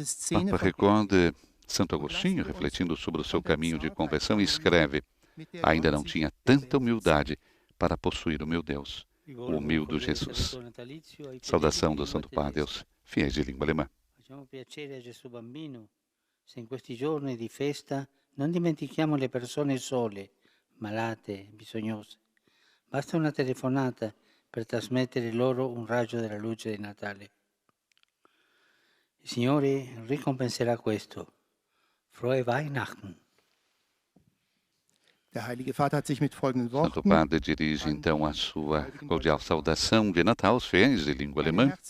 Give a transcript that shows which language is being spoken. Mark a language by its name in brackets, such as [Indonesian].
[Portuguese] Papa recorda Santo Agostinho, refletindo sobre o seu caminho de conversão, e escreve: ainda não tinha tanta humildade para possuir o meu Deus, o humilde Jesus. Saudação do Santo Padre aos fiéis de língua alemã. [Italian] Facciamo piacere a Gesù Bambino se in questi giorni di festa non dimentichiamo le persone sole, malate, bisognose. Basta una telefonata per trasmettere loro un raggio della luce di Natale. Il Signore ricompenserà questo. [German] Frohe Weihnachten. [Portuguese] Santo Padre dirige então a sua cordial saudação de Natal aos fiéis de língua alemã.